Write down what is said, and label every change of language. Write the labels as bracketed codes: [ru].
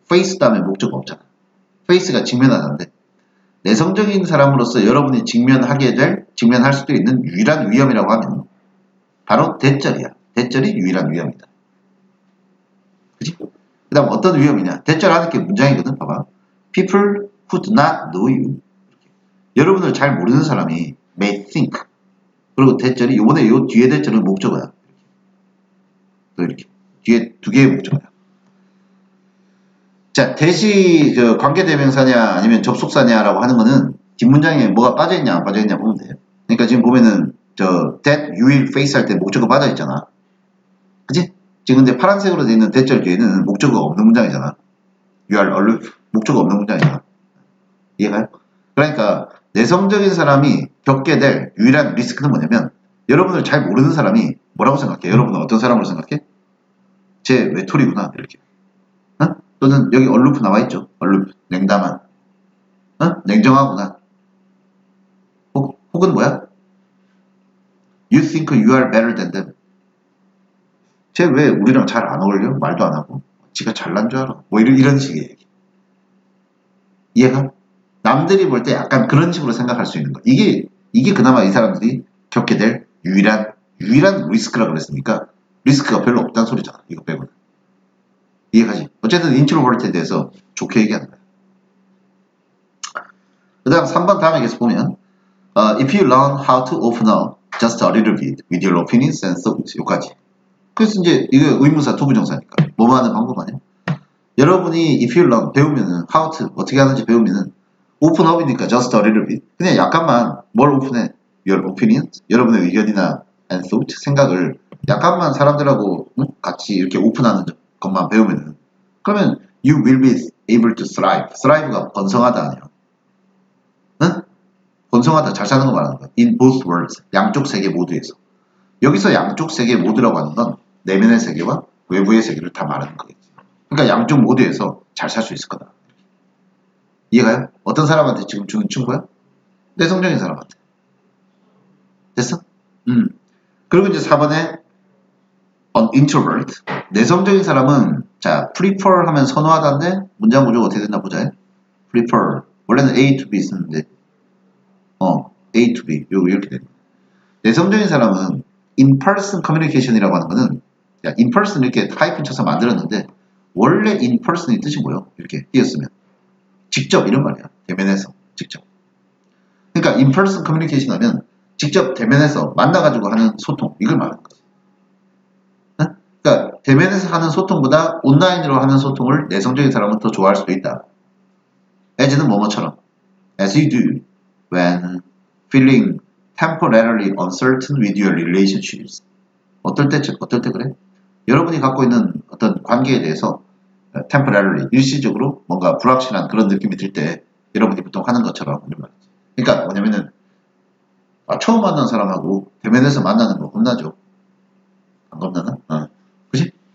[ko] face 다음에 목적 없잖아. face가 직면하는데 내성적인 사람으로서 여러분이 직면할 수도 있는 유일한 위험이라고 하면 바로 대절이야. 대절이 유일한 위험이다. 그치? 그 다음 어떤 위험이냐? 대절하는 게 문장이거든. 봐봐. [en] People who do not know you. [ko] 여러분을 잘 모르는 사람이 [en] may think. [ko] 그리고 대절이 요번에 요 뒤에 대절은 목적어야. 이렇게. 뒤에 두 개의 목적어야. 자, 대시 관계대명사냐 아니면 접속사냐라고 하는 거는 뒷문장에 뭐가 빠져있냐 안 빠져있냐 보면 돼요. 그러니까 지금 보면은 [en] that you will face [ko] 할 때 목적어 빠져있잖아. 그치? 지금 근데 파란색으로 되어 있는 대절 뒤에는 목적어가 없는 문장이잖아. [en] you are aloof. [ko] 목적어 없는 문장이잖아. 이해가요? 그러니까 내성적인 사람이 겪게 될 유일한 리스크는 뭐냐면 여러분을 잘 모르는 사람이 뭐라고 생각해? 여러분은 어떤 사람으로 생각해? 쟤 외톨이구나 이렇게. 어? 또는 여기 얼루프 나와있죠. 얼루프 냉담한. 어? 냉정하구나. 혹은 뭐야? [en] You think you are better than them. [ko] 쟤 왜 우리랑 잘 안 어울려? 말도 안 하고. 지가 잘난 줄 알아. 뭐 이런 식의 얘기. 이해가? 남들이 볼 때 약간 그런 식으로 생각할 수 있는 거. 이게 그나마 이 사람들이 겪게 될 유일한 리스크라고 그랬으니까 리스크가 별로 없다는 소리잖아. 이거 빼고는. 이해가지? 어쨌든 인트로버트에 대해서 좋게 얘기하는 거야. 그 다음 3번 다음에 계속 보면 [en] If you learn how to open up just a little bit with your opinions and thoughts [ko] 여기까지. 그래서 이제 이거 의문사 투부정사니까 뭐뭐 하는 방법 아니야? 여러분이 [en] if you learn [ko] 배우면은 how to 어떻게 하는지 배우면은 open up이니까 [en] just a little bit [ko] 그냥 약간만 뭘 오픈해? your opinions 여러분의 의견이나 and thought 생각을 약간만 사람들하고 같이 이렇게 오픈하는 것만 배우면은 그러면 [en] you will be able to thrive. [ko] thrive가 번성하다 아니야. 응? 번성하다 잘 사는 거 말하는 거야. [en] in both worlds [ko] 양쪽 세계 모두에서. 여기서 양쪽 세계 모두라고 하는 건 내면의 세계와 외부의 세계를 다 말하는 거겠지. 그러니까 양쪽 모두에서 잘 살 수 있을 거다. 이해가요? 어떤 사람한테 지금 주는 친구야? 내성적인 사람한테. 됐어? 그리고 이제 4번에 an introvert. 내성적인 사람은 자 prefer 하면 선호하다인데 문장 구조가 어떻게 됐나 보자. [en] prefer. [ko] 원래는 A to B 쓰는데 A to B 이렇게 되는 거야. 내성적인 사람은 in-person communication이라고 하는 거는 in-person 이렇게 하이픈 쳐서 만들었는데 원래 in-person의 뜻이 뭐예요? 이렇게 띄었으면 직접 이런 말이야. 대면에서 직접. 그러니까 in-person communication 하면 직접 대면에서 만나가지고 하는 소통 이걸 말하는 거지. 그러니까 대면에서 하는 소통보다 온라인으로 하는 소통을 내성적인 사람은 더 좋아할 수도 있다. as는 뭐뭐처럼 [en] as you do when feeling temporarily uncertain with your relationships. [ko] 어떨 때 그래? 여러분이 갖고 있는 어떤 관계에 대해서 temporarily, 일시적으로 뭔가 불확실한 그런 느낌이 들 때 여러분이 보통 하는 것처럼 이런 말이지. 그러니까 뭐냐면은 처음 만난 사람하고 대면에서 만나는 거 겁나죠? 안 겁나나? 그치?